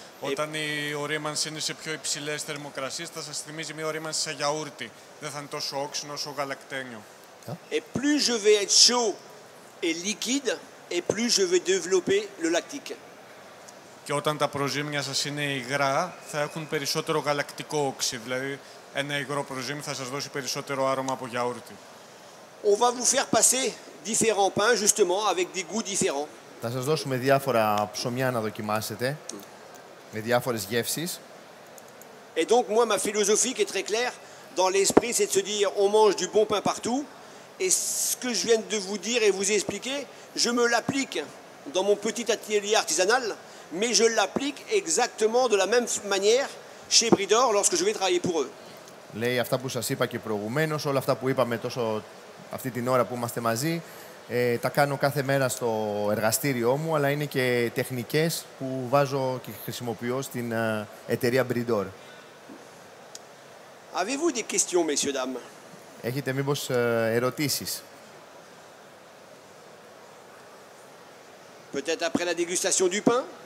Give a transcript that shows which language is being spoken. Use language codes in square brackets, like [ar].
[el] Όταν η ορίμανση είναι σε πιο υψηλές θερμοκρασίες, θα σας θυμίζει μια ορίμανση σε γιαούρτι. Δεν θα είναι τόσο όξινο όσο γαλακτένιο. [fr] Et plus je vais être chaud et liquide, et plus je vais développer le lactique. [el] Και όταν τα προζύμια σας είναι υγρά, θα έχουν περισσότερο γαλακτικό όξι. Δηλαδή, ένα υγρό προζύμι θα σας δώσει περισσότερο άρωμα από γιαούρτι. [fr] On va vous faire passer différents pains, justement, avec des goûts différents. [el] Θα σας δώσουμε διάφορα ψωμιά να δοκιμάσετε, με διάφορες γεύσεις. [fr] Et donc, moi, ma philosophie qui est très claire, dans l'esprit, c'est de se dire, on mange du bon pain partout. Et ce que je viens de vous dire et vous expliquer, je me l'applique dans mon petit atelier artisanal, mais je l'applique exactement de la même manière chez Bridor lorsque je vais travailler pour eux. [el] Λέει, αυτά που σας είπα και προηγουμένως, όλα αυτά που είπαμε αυτή την ώρα που είμαστε μαζί, τα κάνω κάθε μέρα στο εργαστήριό μου, αλλά είναι και τεχνικές που βάζω και χρησιμοποιώ στην εταιρεία Bridor. [fr] Avez-vous des questions, messieurs, dames? [el] Έχετε μήπως ερωτήσεις? [fr] Peut-être après la dégustation du pain?